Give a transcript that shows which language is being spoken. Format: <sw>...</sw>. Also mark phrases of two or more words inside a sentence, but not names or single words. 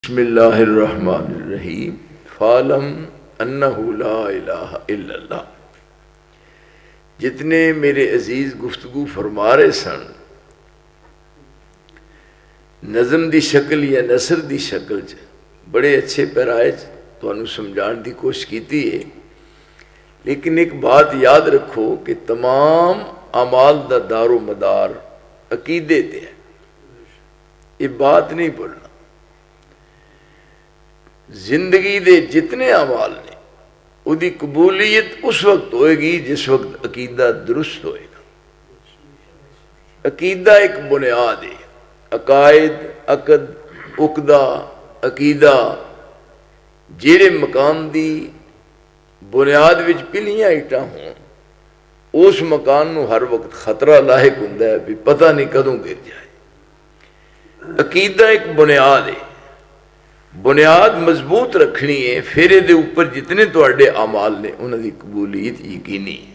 <ar>بسم اللہ الرحمن الرحیم فَاعْلَمْ أَنَّهُ لَا الہ الا اللہ۔</ar> <pa>جتنے میرے عزیز گفتگو فرما رہے سن نظم دی شکل یا نثر دی شکل بڑے اچھے پیرائے تانوں سمجھان دی کوشش کیتی ہے، لیکن ایک بات یاد رکھو کہ تمام اعمال دا دار و مدار عقیدے تے ہے، یہ بات نہیں بولنا۔ زندگی دے جتنے اعمال نے وہ دی قبولیت اس وقت ہوئے گی جس وقت عقیدہ درست ہوئے گا۔ عقیدہ ایک بنیاد ہے، عقائد، عقد، عقدہ، عقیدہ جیڑے مکان دی بنیاد وچ پلیاں اٹھا ہوں اس مکان نو ہر وقت خطرہ لاحق ہوندا ہے بھی پتہ نہیں کدوں گر جائے۔ عقیدہ ایک بنیاد ہے، بنیاد مضبوط رکھنی ہے، پھر دے اوپر جتنے تواڈے اعمال نے انہاں دی قبولیت یقینی ہے۔</pa>